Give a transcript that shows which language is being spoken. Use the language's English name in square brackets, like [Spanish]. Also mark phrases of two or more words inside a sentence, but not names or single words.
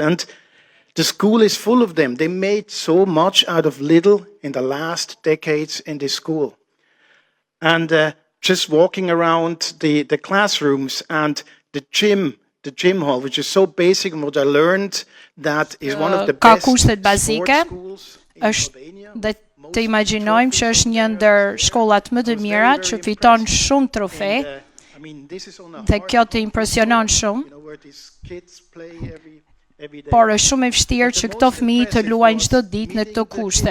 [English] And the school is full of them. They made so much out of little in the last decades in this school. And just walking around the classrooms and the gym hall, which is so basic, and what I learned that is one of the best [Albanian] kushtet bazike, [English] schools in [Albanian] është [English] Albania. [Albanian] dhe të imagjinojmë që është një ndër shkollat më të mira që fiton shumë trofe dhe kjo të impresionon shumë, por është shumë e vështirë që këto fëmijë të luajnë çdo ditë në këto kushte.